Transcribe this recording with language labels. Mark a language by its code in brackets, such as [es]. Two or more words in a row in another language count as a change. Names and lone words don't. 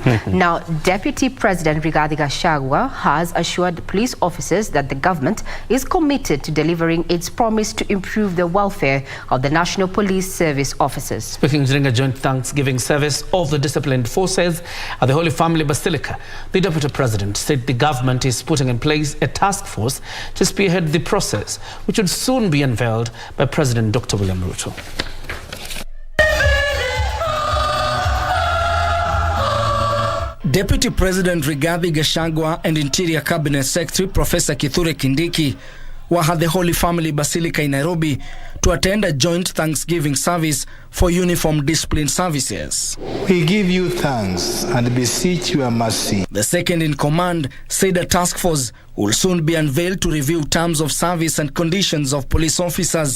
[en] Now, Deputy President Rigathi Gachagua has assured police officers that the government is committed to delivering its promise to improve the welfare of the National Police Service officers. Speaking during a joint Thanksgiving service of the disciplined forces at the Holy Family Basilica, the Deputy President said the government is putting in place a task force to spearhead the process, which would soon be unveiled by President Dr. William Ruto. Deputy President Rigathi Gachagua and Interior Cabinet Secretary Professor Kithure Kindiki were at the Holy Family Basilica in Nairobi to attend a joint Thanksgiving service for uniformed discipline services. We give you thanks and beseech your mercy. The second in command said a task force will soon be unveiled to review terms of service and conditions of police officers.